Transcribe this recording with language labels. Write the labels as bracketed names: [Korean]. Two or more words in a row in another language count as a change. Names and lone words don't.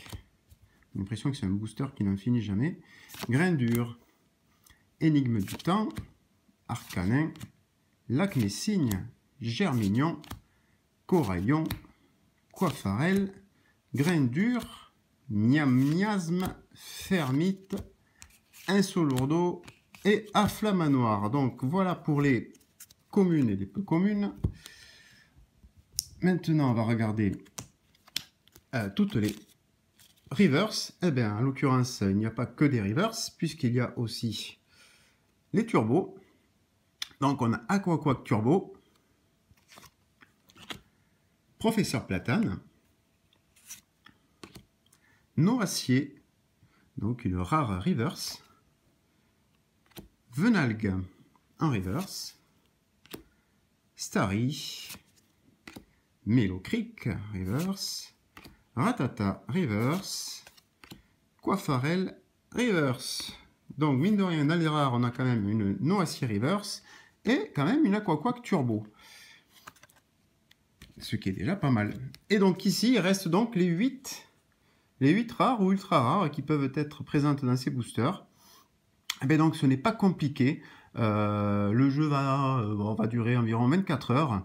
[French] J'ai l'impression que c'est un booster qui n'en finit jamais. Grindure, Énigme du temps, Arcanin, Lac-Messigne, Germignon, Coraillon, Coiffarel, Grindure, Miasme, Fermite, Insolourdo et Afflamanoir. Donc voilà pour les communes et les peu communes. Maintenant, on va regarder toutes les reverse. Eh bien, en l'occurrence, il n'y a pas que des reverse, puisqu'il y a aussi les turbos. Donc, on a Aquaquack Turbo, Professeur Platane, Noacier, donc une rare reverse. Venalgue en reverse. Starry. Melo Creek reverse. Ratata reverse. Coiffarel reverse. Donc mine de rien, dans les rares, on a quand même une Noacier reverse et quand même une Aquaquack turbo. Ce qui est déjà pas mal. Et donc ici, il reste donc les 8 rares ou ultra rares qui peuvent être présentes dans ces boosters. Et bien donc ce n'est pas compliqué. Le jeu va durer environ 24 heures.